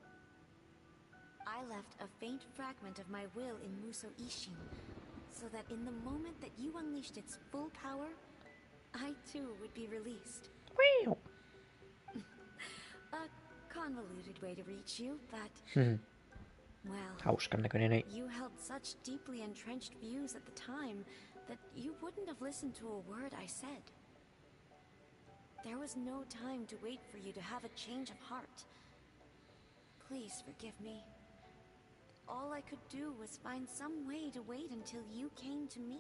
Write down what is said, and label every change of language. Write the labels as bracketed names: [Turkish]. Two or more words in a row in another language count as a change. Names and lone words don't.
[English] I left a faint fragment of my will in Muso Ishin, so that in the moment that you unleashed its full power, I too would be released. Wow. A convoluted way to reach you, but... well, [Finnish] Hauskan näköinen ei. [English] You held such deeply entrenched views at the time that you wouldn't have listened to a word I said. There was no time to wait for you to have a change of heart. Please forgive me. All I could do was find some way to wait until you came to me.